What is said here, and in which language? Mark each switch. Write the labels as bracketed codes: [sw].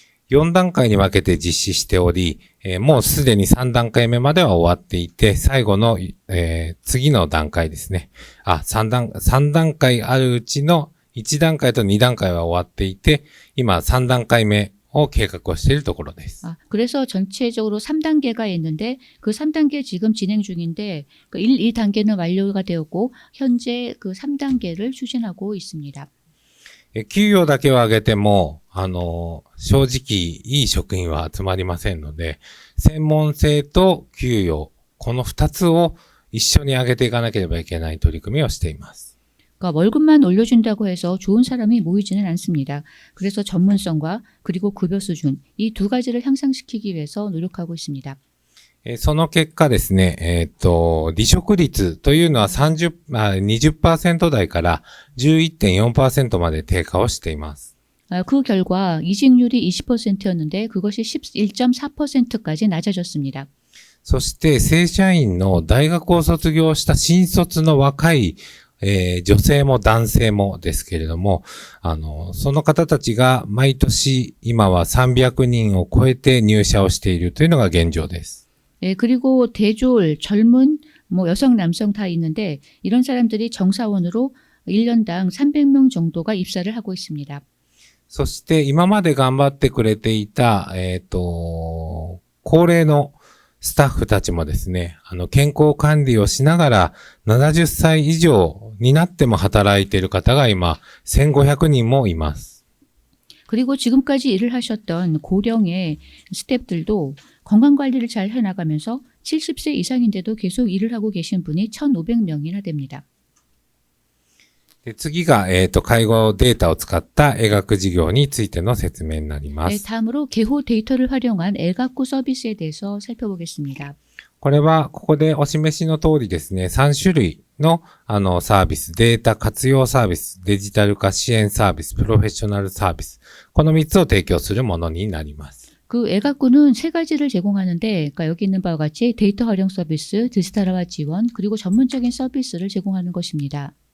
[ja] 4段階に分けて実施しており、もうすでに3段階目までは終わっていて、最後の、次の段階ですね。 3段階あるうちの1段階と2段階は終わっていて、今3段階目を計画をしているところです。 [ko] 그래서 전체적으로 3단계가 있는데 그 3단계 지금 진행 중인데 1, 2단계는 완료가 되었고 현재 그 3단계를 추진하고 있습니다. [ja] 給与だけを上げても、正直いい職員は集まりませんので、専門性と給与、この2つを一緒に上げていかなければいけない取り組みをしています。 [ko] 그러니까 월급만 올려준다고 해서 좋은 사람이 모이지는 않습니다. 그래서 전문성과 그리고 급여 수준 이 두 가지를 향상시키기 위해서 노력하고 있습니다. [ja] その結果ですね、離職率というのは20% 台から 11.4% まで低下をしています。 [ko] 그 결과 이직률이 20%였는데 그것이 11.4%까지 낮아졌습니다. [ja] そして正社員の大学を卒業した新卒の若い女性も男性もですけれども、その方たちが毎年今は300人を超えて入社をしているというのが現状です。 [ko] 그리고 대졸, 젊은, 여성, 남성 다 있는데 이런 사람들이 정사원으로 1년당 300명 정도가 입사를 하고 있습니다. [ja] そして今まで頑張ってくれていた、高齢のスタッフたちもですね、健康管理をしながら70歳以上になっても働いている方が今1500人もいます。 [ko] 그리고 지금까지 일을 하셨던 고령의 스태프들도 건강관리를 잘 해나가면서 70세 이상인데도 계속 일을 하고 계신 분이 1,500명이나 됩니다. [ja] で次が、介護データを使った医学事業についての説明になりま [ko] 네, [ja] す。 [ko] 다음으로 개호 데이터를 활용한 애각구 서비스에 대해서 살펴보겠습니다. [ja] これは、ここでお示しの通りですね、3種類の、サービス、データ活用サービス、デジタル化支援サービス、プロフェッショナルサービス、この3つを提供するものになります。 [ko] 그 애각구는 세 가지를 제공하는데, 그러니까 여기 있는 바와 같이 데이터 활용 서비스, 디지털화 지원, 그리고 전문적인 서비스를 제공하는 것입니다.